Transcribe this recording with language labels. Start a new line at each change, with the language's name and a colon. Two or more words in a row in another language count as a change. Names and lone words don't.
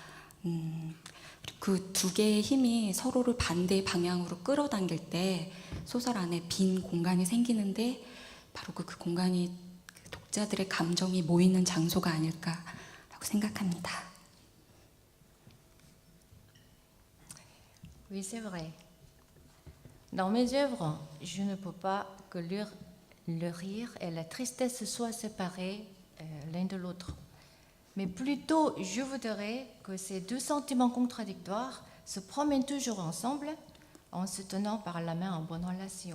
Korean: 그 두 개의 힘이 서로를 반대 방향으로 끌어당길 때 소설 안에 빈 공간이 생기는데, 바로 그 공간이 독자들의 감정이 모이는 장소가 아닐까라고 생각합니다.
French: Oui, c'est vrai. Dans mes œuvres, je ne peux pas que le rire et la tristesse soient séparés l'un de l'autre. Mais plutôt, je voudrais que ces deux sentiments contradictoires se promènent toujours ensemble en se tenant par la main en bonne relation.